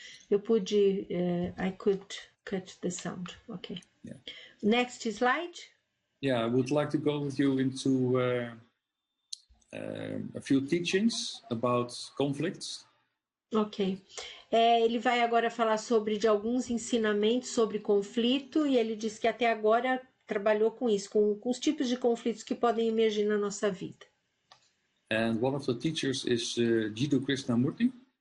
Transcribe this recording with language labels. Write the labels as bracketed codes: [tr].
[pt] Eu pude, [en] I could cut the sound, ok. Yeah. Next slide. Yeah, I would like to go with you into a few teachings about conflicts. Ok. [pt] Ele vai agora falar de alguns ensinamentos sobre conflito, e ele diz que até agora trabalhou com isso, com os tipos de conflitos que podem emergir na nossa vida. [en] And one of the teachers is Jiddu Krishnamurti.